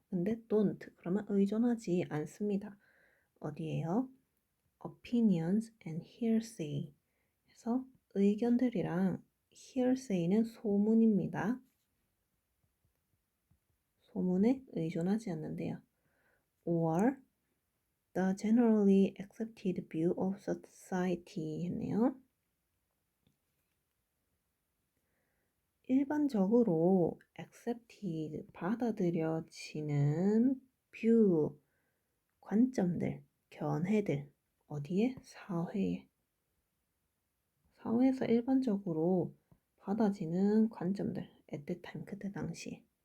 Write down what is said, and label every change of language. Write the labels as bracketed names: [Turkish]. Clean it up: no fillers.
[Korean] 근데 don't 그러면 의존하지 않습니다. 어디에요? [English] opinions and hearsay. [Korean] 그래서 의견들이랑 hearsay는 소문입니다. 소문에 의존하지 않는데요. [English] or the generally accepted view of society [Korean] 했네요. 일반적으로 accepted, 받아들여지는 view, 관점들, 견해들, 어디에? 사회에. 사회에서 일반적으로 받아지는 관점들, at the time, 그때 당시에.